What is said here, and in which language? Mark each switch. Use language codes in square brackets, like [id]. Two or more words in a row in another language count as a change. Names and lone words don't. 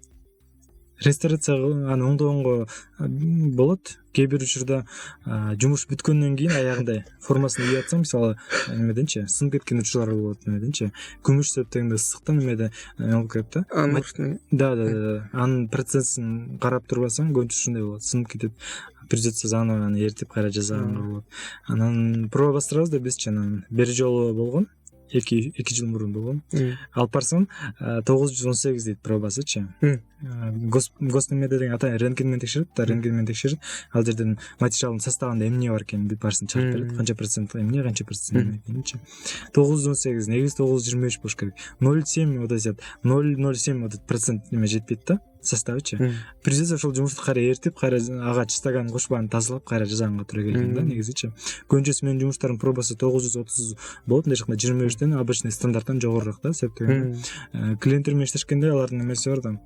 [ky] Ресторация аны оңдогонго болот. Кээ бир учурда жумуш бүткөндөн кийин аягында формасын ийип атсаң, мисалы немеденчи сынып кеткен учурлар болот, немеденчи күмүш септегенде ысыктан немеде болуп кетет да. Да. Анын процессин карап турбасаң, көбүнчө ушундай болот, сынып кетет. [ru] Придется заново [ky] аны эритип кайра жасаганга болот. Анан проба бастырабыз да бизчи. Анан бир жолу болгон, 2 жыл мурун болгон. Алып барсам 918 дейт пробасычы. Гос немеде деген атайын рентген менен текшерет да, рентген менен текшерет. Ал жерден материалдын составында эмне бар экенин бүт баарысын чыгарып берет. Канча процент эмне, канча процент эмне экенинчи. 918, негизи 923 болуш керек. 0,7 [ru] вот эти [ky] 0,07 вот процент неме жетпейт да. Составычы. Придется ошол жумушту кайра эритип, кайра ага чистаган кошуп аны тазалап, кайра жасаганга туура келген да, негизичи. Көбүнчөсү менин жумуштарымдын пробасы 930 болот, мындай жакта 23тен обычный стандарттан жогорураак да, себеп клиенттер менен иштешкенде алардын эмеси бар да.